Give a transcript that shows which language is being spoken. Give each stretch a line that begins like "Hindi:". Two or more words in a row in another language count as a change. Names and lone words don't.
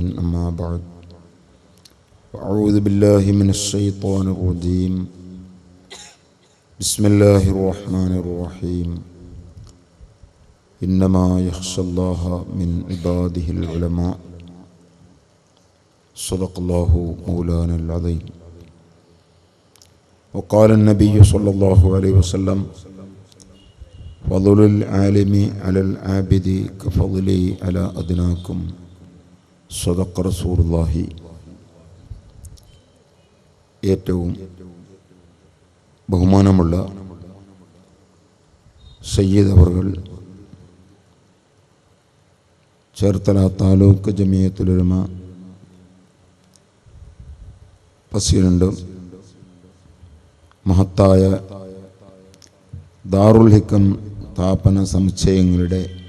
Arabic: أما بعد. أعوذ بالله من الشيطان الرجيم. بسم الله الرحمن الرحيم. إنما يخشى الله من عباده العلماء. صدق الله مولانا العظيم. وقال النبي صلى الله عليه وسلم فضل العالم على العابد كفضلي على أدناكم صدق رسول الله.
Malayalam: ഏറ്റവും ബഹുമാനമുള്ള സയ്യിദ് അവർകൾ, ചേർത്തല താലൂക്ക് ജമിയത്തുൽ ഉലമ പ്രസിഡന്റ്, മഹത്തായ ദാറുൽ ഹിക്കം സ്ഥാപന സമുച്ചയങ്ങളുടെ